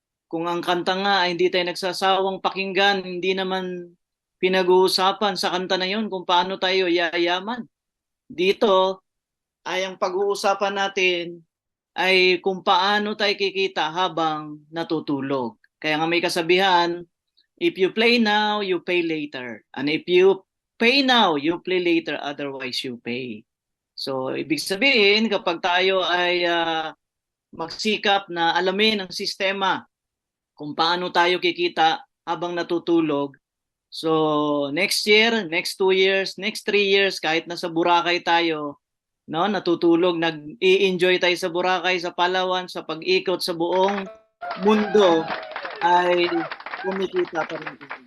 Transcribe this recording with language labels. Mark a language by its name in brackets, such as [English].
[Filipino] Kung ang kanta nga ay hindi tayo nagsasawang pakinggan, hindi naman pinag-uusapan sa kanta na yun kung paano tayo yayaman. Dito ay ang pag-uusapan natin ay kung paano tayo kikita habang natutulog. Kaya nga may kasabihan, [English] if you play now, you pay later. And if you pay now, you play later, otherwise you pay. [Filipino] So, ibig sabihin, kapag tayo ay magsikap na alamin ang sistema kung paano tayo kikita habang natutulog, so [English] next year, next 2 years, next 3 years, [Filipino] kahit nasa Boracay tayo, no, natutulog, nag-i-enjoy tayo sa Boracay, sa Palawan, sa pag-ikot sa buong mundo, ay kumikita pa rin.